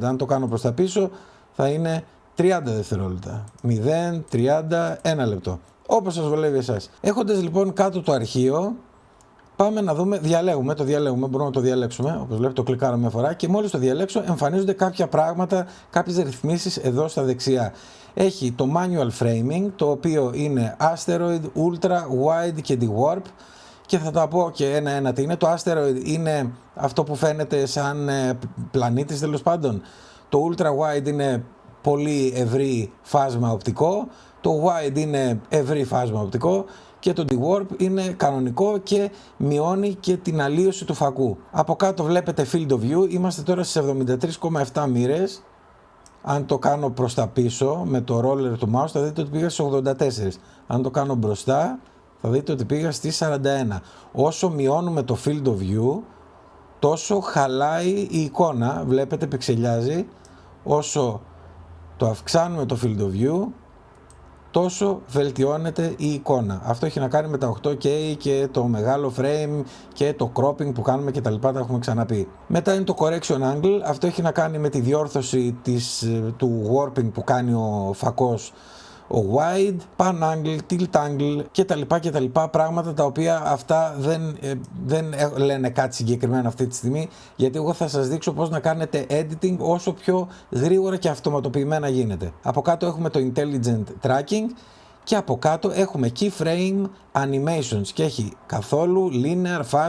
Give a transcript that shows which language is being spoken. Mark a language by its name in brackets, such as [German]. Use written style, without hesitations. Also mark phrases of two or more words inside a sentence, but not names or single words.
[Greek] Αν το κάνω προς τα πίσω θα είναι 30 δευτερόλεπτα, 0, 30, 1 λεπτό, όπως σας βολεύει εσάς. Έχοντας λοιπόν κάτω το αρχείο, πάμε να δούμε, το διαλέγουμε, μπορούμε να το διαλέξουμε, όπως βλέπετε το κλικάρω μια φορά και μόλις το διαλέξω εμφανίζονται κάποια πράγματα, κάποιες ρυθμίσεις εδώ στα δεξιά. Έχει το [English] manual framing, [Greek] το οποίο είναι asteroid, [English] ultra, wide [Greek] και de-warp και θα τα πω και ένα-ένα τι είναι. Το asteroid είναι αυτό που φαίνεται σαν πλανήτης τέλος πάντων. Το [English] ultra wide [Greek] είναι πολύ ευρύ φάσμα οπτικό, το wide είναι ευρύ φάσμα οπτικό και το de-warp είναι κανονικό και μειώνει και την αλλίωση του φακού. Από κάτω βλέπετε [English] field of view, [Greek] είμαστε τώρα στις 73,7 μοίρες. Αν το κάνω προς τα πίσω με το roller του mouse θα δείτε ότι πήγα στις 84. Αν το κάνω μπροστά θα δείτε ότι πήγα στις 41. Όσο μειώνουμε το [English] field of view [Greek] τόσο χαλάει η εικόνα, βλέπετε πιξελιάζει. Όσο το αυξάνουμε το [English] field of view [Greek] τόσο βελτιώνεται η εικόνα. Αυτό έχει να κάνει με τα 8K και το μεγάλο frame και το cropping που κάνουμε και τα λοιπά, τα έχουμε ξαναπεί. Μετά είναι το [English] correction angle, [Greek] αυτό έχει να κάνει με τη διόρθωση του warping που κάνει ο φακός, ο wide, [English] pan angle, tilt angle [Greek] και τα λοιπά, πράγματα τα οποία αυτά δεν λένε κάτι συγκεκριμένο αυτή τη στιγμή, γιατί εγώ θα σας δείξω πώς να κάνετε editing όσο πιο γρήγορα και αυτοματοποιημένα γίνεται. Από κάτω έχουμε το [English] intelligent tracking [Greek] και από κάτω έχουμε [English] keyframe animations [Greek] και έχει καθόλου [English] linear, fast.